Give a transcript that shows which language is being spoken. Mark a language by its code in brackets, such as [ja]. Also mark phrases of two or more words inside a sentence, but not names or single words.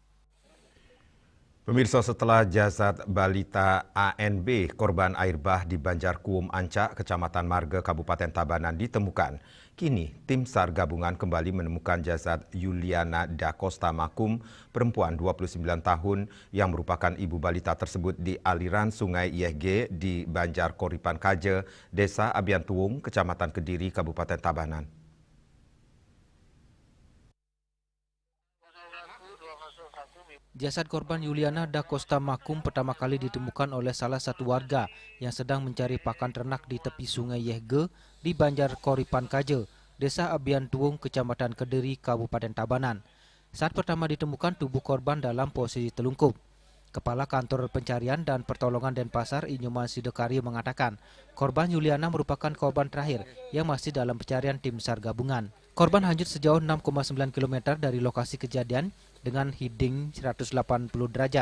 [id] Pemirsa, setelah jasad balita ANB, korban air bah di Banjarkuum Ancak, Kecamatan Marga, Kabupaten Tabanan ditemukan. Kini, tim SAR gabungan kembali menemukan jasad Yuliana Da Costa Makum, perempuan 29 tahun yang merupakan ibu balita tersebut di aliran Sungai Yehge di Banjar Koripan Kaje, Desa Abiantuwung, Kecamatan Kediri, Kabupaten Tabanan. Jasad korban Yuliana Da Costa Makum pertama kali ditemukan oleh salah satu warga yang sedang mencari pakan ternak di tepi Sungai Yehge di Banjar Koripan Kaje, Desa Abiantuwung, Kecamatan Kediri, Kabupaten Tabanan. Saat pertama ditemukan tubuh korban dalam posisi telungkup. Kepala Kantor Pencarian dan Pertolongan Denpasar, Inyoman Sidekari, mengatakan korban Yuliana merupakan korban terakhir yang masih dalam pencarian tim SAR gabungan. Korban hanyut sejauh 6,9 km dari lokasi kejadian dengan heading 180 derajat.